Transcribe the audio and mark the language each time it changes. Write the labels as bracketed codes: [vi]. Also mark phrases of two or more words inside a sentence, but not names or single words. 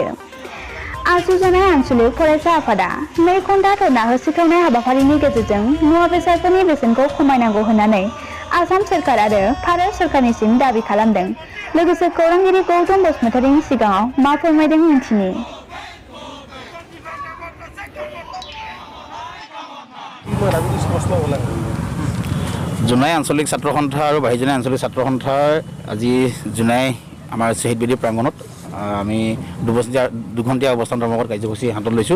[brx] आसु जनाय आनसलिक फरायसा आफादा 2 घन्टा धरना होसिख्रावनाय हाबाफारिनि गेजेरजों मुवा बेसादफोरनि बेसेनखौ खमायनांगौ होननानै आसाम सरकार आरो भारत सरकारनिसिम दाबि खालामदों। लोगोसे खौरांगिरि गौतम बसुमतारीनि सिगाङाव मा फोरमायदों मिथिनि। [as] জোনাই আঞ্চলিক ছাত্ৰ সন্থা আৰু বাহিজনাই আঞ্চলিক ছাত্ৰ সন্থাৰ আজি জোনাই আমাৰ শহীদ বেদী প্ৰাংগণত আমি দুঘণ্টীয়া অৱস্থান ধৰ্মঘট কাৰ্যসূচী হাতত লৈছোঁ।